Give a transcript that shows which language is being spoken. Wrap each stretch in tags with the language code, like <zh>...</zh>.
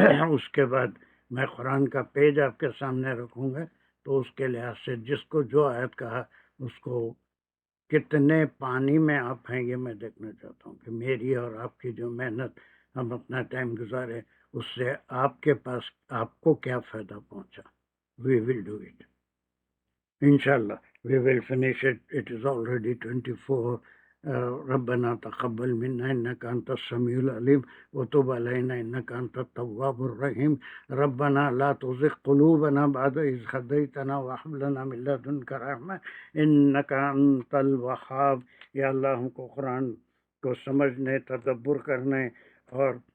<ur>اس کے بعد میں قرآن کا پیج آپ کے سامنے رکھوں گا، تو اس کے لحاظ سے جس کو جو آیت کہا اس کو کتنے پانی میں آپ ہیں یہ میں دیکھنا چاہتا ہوں کہ میری اور آپ کی جو محنت ہم اپنا ٹائم گزارے اس سے آپ کے پاس آپ کو کیا فائدہ پہنچا۔</ur> <en>We will do it. Inshallah, we will finish it. It is already 24.</en> <ar>ربنا تقبل منا انك انت السميع العليم وتب علينا انك انت التواب الرحيم ربنا لا تزغ قلوبنا بعد إذ هديتنا وهب لنا من لدنك رحمة انك انت الوهاب۔</ar> <ur>یا اللہ ہم کو قرآن کو سمجھنے، تدبر کرنے اور</ur>